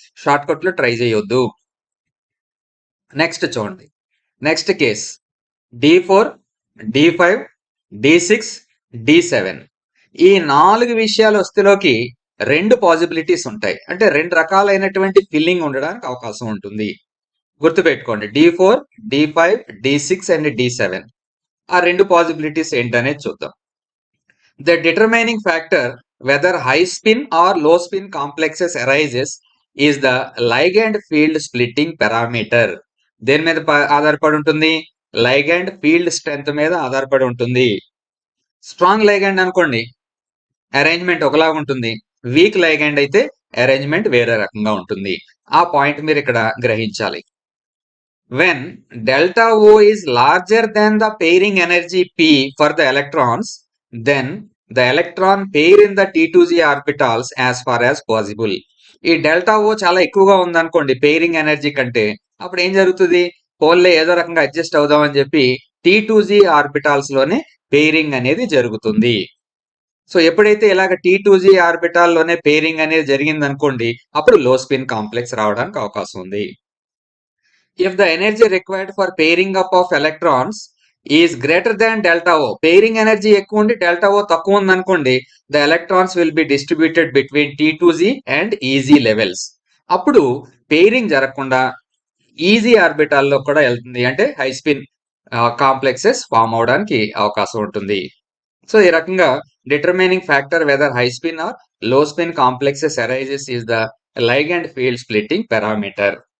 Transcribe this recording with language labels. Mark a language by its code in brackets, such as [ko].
[te] Short cut లో try చేయొద్దు. Next చూడండి, next case D4, D5, D6, D7. ఈ 4 విషయాలు వస్తేలోకి 2 పాసిబిలిటీస్ ఉంటాయి. అంటే 2 రకాలైనటువంటి ఫిల్లింగ్ ఉండడానికి అవకాశం ఉంటుంది. గుర్తుపెట్టుకోండి, D4, D5, D6 and D7. ఆ 2 పాసిబిలిటీస్ ఏంటనేది చూద్దాం. [en] The determining factor whether high spin or low spin complexes arises is the ligand field splitting parameter. [te] దేని మీద ఆధారపడి ఉంటుంది? లైగండ్ ఫీల్డ్ స్ట్రెంత్ మీద ఆధారపడి ఉంటుంది. స్ట్రాంగ్ లైగండ్ అనుకోండి, అరేంజ్మెంట్ ఒకలాగా ఉంటుంది. వీక్ లైగండ్ అయితే అరేంజ్మెంట్ వేరే రకంగా ఉంటుంది. ఆ పాయింట్ మీరు ఇక్కడ గ్రహించాలి. [en] When delta O is larger than the pairing energy P for the electrons, then the electron pair in the T2Z orbitals as far as possible. [te] ఈ డెల్టా ఓ చాలా ఎక్కువగా ఉందనుకోండి పెయిరింగ్ ఎనర్జీ కంటే, అప్పుడు ఏం జరుగుతుంది? పోల్లే ఏదో రకంగా అడ్జస్ట్ అవుదామని చెప్పి T2Z ఆర్బిటాల్స్ లోనే పెయిరింగ్ అనేది జరుగుతుంది. సో ఎప్పుడైతే ఇలాగ T2Z ఆర్బిటాల్ లోనే పెయిరింగ్ అనేది జరిగింది అనుకోండి, అప్పుడు లో స్పిన్ కాంప్లెక్స్ రావడానికి అవకాశం ఉంది. [en] If the energy required for pairing up of electrons is greater than delta O, [te] pairing energy ఎక్కువ ఉండి delta O తక్కువ ఉంది అనుకోండి, [en] the electrons will be distributed between T2Z and EZ levels. [te] అప్పుడు pairing జరగకుండా ఈజీ ఆర్బిటాల్లో కూడా వెళ్తుంది, అంటే హై స్పిన్ కాంప్లెక్సెస్ ఫామ్ అవడానికి అవకాశం ఉంటుంది. సో ఈ రకంగా [en] Determining factor whether high spin or low spin complexes arises is the ligand field splitting parameter.